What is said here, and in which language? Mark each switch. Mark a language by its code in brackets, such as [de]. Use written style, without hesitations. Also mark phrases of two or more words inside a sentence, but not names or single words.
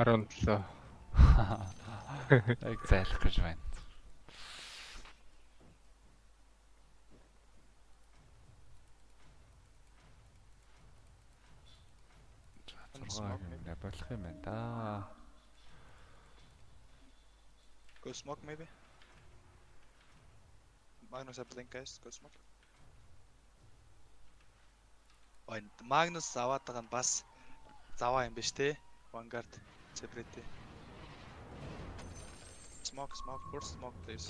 [mn] 17. Яг зайлах гэж байна. Зургаа болох юм байна да. [en] Go smoke maybe. Magnus have blink guys, go smoke. [mn] Ой, Magnus аваад байгаа нь бас заваа юм биш те. [en] Vanguard separate. Smoke, first smoke please.